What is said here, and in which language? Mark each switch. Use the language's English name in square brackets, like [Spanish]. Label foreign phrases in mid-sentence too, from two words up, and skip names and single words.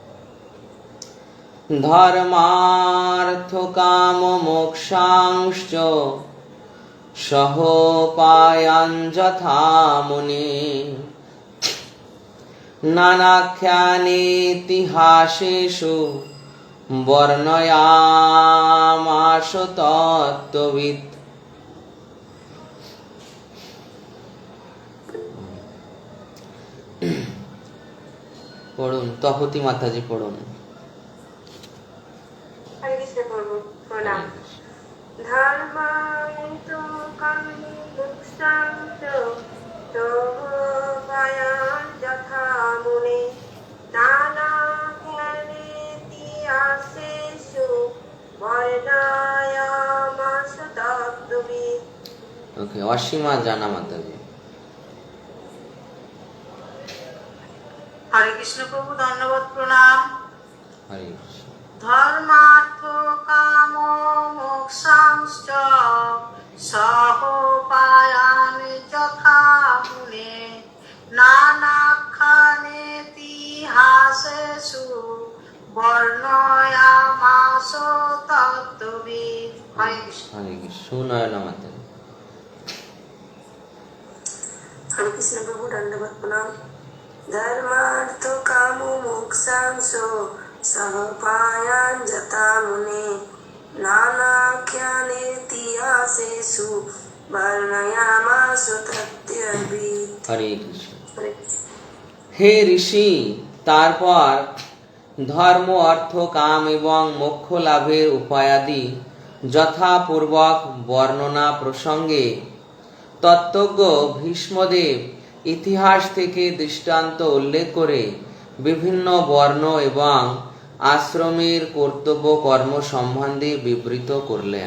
[Sanskrit] धर्मार्थ काम मोक्षांश्च सहोपायन यथा मुने नानाख्यानेतिहासेषु वर्णयामास तत्त्ववित्। [Bangla] পড়ুন, তপতি মাতাজি পড়ুন। হরে কৃষ্ণ প্রভু প্রণাম। [Sanskrit] ধর্মার্থ কাম মোক্ষাংশ সহোপায়ান যথা মুনে নানাখ্যানেতিহাসেষু वर्णयामास तत्त्ववित्। [Bangla] ओके, অসীমা জানা মাতাজি। [Hindi] हरे कृष्ण प्रभु धन्यवाद प्रणाम। हरे कृष्ण। [Sanskrit] धर्मार्थ काम मोक्षांश्च सहोपायान यथा मुने नानाख्यानेतिहासेषु वर्णयामास तत्त्ववित्। [Hindi] हरे कृष्ण। हरे कृष्ण। सुनयना माताजी। हरे कृष्ण प्रभु दंडवत प्रणाम। [Sanskrit] धर्मार्थ काम मोक्षांश सहोपायान यथा मुने नानाख्यानेतिहासेषु वर्णयामास तत्त्ववित्। [Hindi] हरे कृष्ण। [Bangla] হে ঋষি, তারপর ধর্ম অর্থ কাম এবং মোক্ষ লাভের উপায়াদি যথাপূর্বক বর্ণনা প্রসঙ্গে তত্ত্বজ্ঞ ভীষ্মদেব ইতিহাস থেকে দৃষ্টান্ত উল্লেখ করে বিভিন্ন বর্ণ এবং আশ্রমের কর্তব্য কর্ম সম্বন্ধে বিবৃত করলেন।